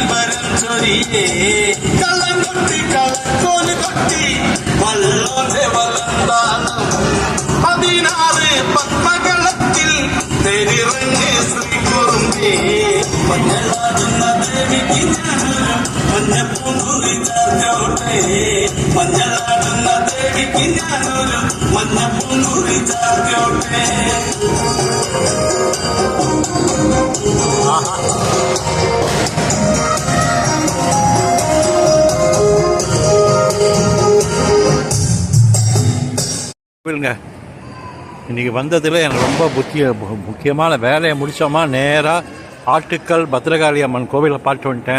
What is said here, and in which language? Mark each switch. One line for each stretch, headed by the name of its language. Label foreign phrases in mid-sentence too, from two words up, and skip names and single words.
Malayalam: വരം ചൊരിയേ കള്ളം കൊട്ടി കളക്കോല് കൊട്ടി വല്ലോന്റെ വലന്താനം 16 പത്മകളത്തിൽ തെരിറങ്ങി ശ്രീകുറുമ്പേ മഞ്ഞളാടുന്ന ദേവിക്ക് ഞാനൊരു മഞ്ഞപ്പൂങ്കുറി ചാർച്ചോട്ടെ മഞ്ഞളാടുന്ന ദേവിക്ക് ഞാനൊരു മഞ്ഞപ്പൂങ്കുറി ചാർച്ചോട്ടെ
Tamil: கோவிலுங்க இன்றைக்கி வந்ததில் எனக்கு ரொம்ப முக்கியமான வேலையை முடித்தோமா நேராக ஆட்டுக்கல் பத்ரகாளி அம்மன் கோவிலை பார்த்து வந்துட்டேன்.